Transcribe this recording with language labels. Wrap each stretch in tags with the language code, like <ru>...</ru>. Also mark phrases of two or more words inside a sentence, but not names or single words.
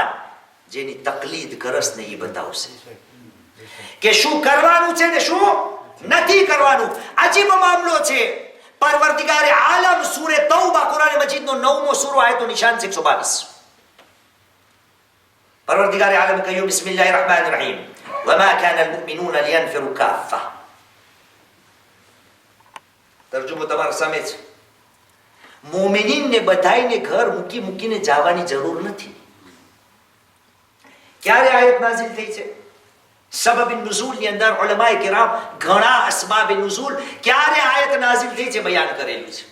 <gu>જેની તકલીદ કરસ ને એ બતાવશે કે શું કરવાનું છે ને શું નથી કરવાનું. અજીબ મામલો છે. પરવરદિગારે આલમ સૂરે તૌબા કુરાન મજીદનો 9મો સૂરો આયતો નિશાન 122. પરવરદિગારે આલમ કહ્યું</gu> <ar>بسم الله الرحمن الرحيم وما كان المؤمنون لينفروا كافة.</ar> <gu>તર્જુમો તમારા સામે છે. મોમિનીનને બધાયને ઘર મૂકી મૂકીને જવાની જરૂર નથી. ક્યારે આયત નાઝિલ થઈ છે? સબબ નુઝૂલ ની અંદર ઉલમાએ કિરામ ઘણા અસબાબ નુઝૂલ ક્યારે આયત નાઝિલ થઈ છે બયાન કરેલું છે.</gu>